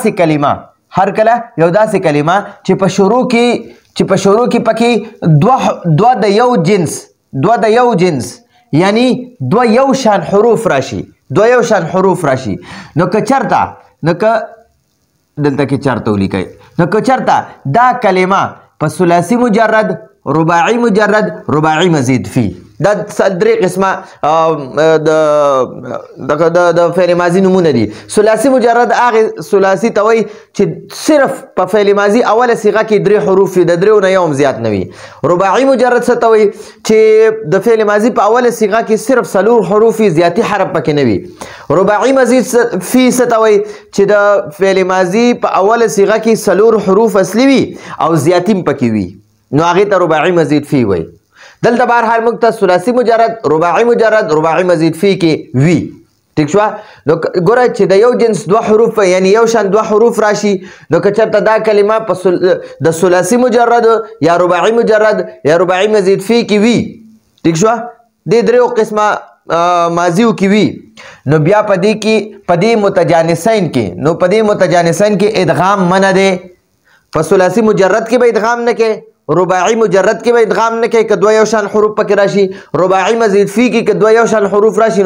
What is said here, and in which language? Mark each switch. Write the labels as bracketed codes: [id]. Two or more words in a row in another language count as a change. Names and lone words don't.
[ps] داسې کلمه چې په شروع کې پکې دوه د یو جنس یعنی دوه یو شان حروف راشي نو که چرته دلته کې چرته ولیکئ نو که چرته دا کلمه په ثلاثي مجرد رباعي مجرد رباعي مزید فی دا درې قسمه د فعل ماضي نمونه دي ثلاثي مجرد هغه ثلاثي ته وایي چې صرف په فعل ماضي اوله صيغه کې درې حروف وي د دریو نه یو هم زیات نه وي رباعي مجرد څه ته وایي چې د فعل ماضي په اوله صيغه کې صرف څلور حروف وي زیاتي حرف پکې نه وي رباعي مزید فی څه ته وایي چې د فعل ماضي په اوله صيغه کې څلور حروف اصلي وي او زیاتي هم پکې وي نو هغې ته رباعي مزید فی وایي دلته بهرحال موږ ته ثلاثي مجرد رباعي مزید فی کې وي ٹھیک شو نو ګوره چې د یو جنس دوه حروف یعنی یو شان دوه حروف راشي نو که چېرته دا کلمه په د ثلاثي مجرد یا رباعي مجرد یا رباعي مزید فی کې وي ٹھیک شو دې دریو قسمه ماضیو کې وي نو بیا په دې متجانسین کې ادغام منع دی په ثلاثي مجرد کې به ادغام نه کې رباعي مجرد کې به ادغام نه کې که دوه یو شان حروف پکې راشي رباعي مزید فی کې که دوه یو شان حروف راشي